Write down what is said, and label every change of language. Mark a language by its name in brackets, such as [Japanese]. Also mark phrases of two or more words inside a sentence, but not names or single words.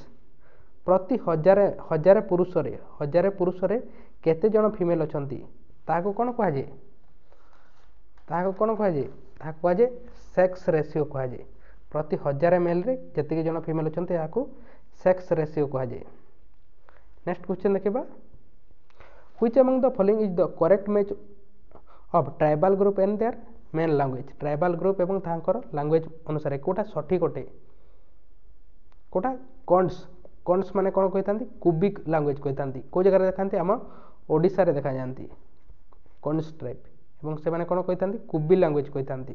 [Odia] ପ୍ରତି ହଜାରେ ପୁରୁଷରେ କେତେ ଜଣ ଫିମେଲ୍ ଅଛନ୍ତି ତାହାକୁ କ'ଣ କୁହାଯାଏ? ତାହାକୁ କୁହାଯାଏ [English] sex ratio [Odia] କୁହାଯାଏ। ପ୍ରତି 1000 ମେଲ୍ରେ ଯେତିକି ଜଣ ଫିମେଲ୍ ଅଛନ୍ତି ଏହାକୁ [English] sex ratio [Odia] କୁହାଯାଏ। [English] next question ଦେଖିବା, which among the following is the correct match of tribal group and their main language? tribal group [Odia] ଏବଂ ତାଙ୍କର ଲାଙ୍ଗୁଏଜ୍ ଅନୁସାରେ କେଉଁଟା ସଠିକ୍ ଅଟେ? କେଉଁଟା? କଣ୍ଡସ୍ ମାନେ କ'ଣ କହିଥାନ୍ତି? କୁବିକ୍ ଲାଙ୍ଗୁଏଜ୍ କହିଥାନ୍ତି। କେଉଁ ଜାଗାରେ ଦେଖାନ୍ତି? ଆମ ଓଡ଼ିଶାରେ ଦେଖାଯାଆନ୍ତି କଣ୍ଡସ୍ ଟ୍ରାଇବ୍, ଏବଂ ସେମାନେ କ'ଣ କହିଥାନ୍ତି? କୁବି ଲାଙ୍ଗୁଏଜ୍ କହିଥାନ୍ତି।